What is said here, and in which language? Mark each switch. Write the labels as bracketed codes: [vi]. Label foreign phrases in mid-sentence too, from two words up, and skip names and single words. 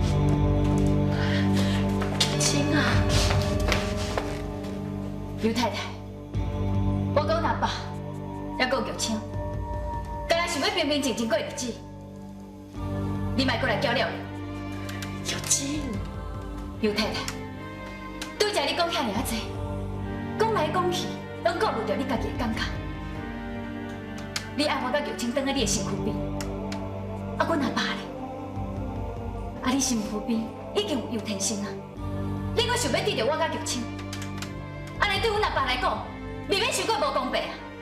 [nan] 清啊，刘太太，我讲阿爸，也讲玉清，刚才想要平平静静过日子，你莫过来搅了。玉珍，刘太太，拄则你讲遐尔啊济，讲来讲去，拢顾虑着你家己的感觉。你爱我甲玉清等在你的身躯边。啊，阮阿爸咧，啊，你身躯边已经有天生啊，你阁想要得到我甲玉清，安尼对阮阿爸来讲，未免伤过无公平啊！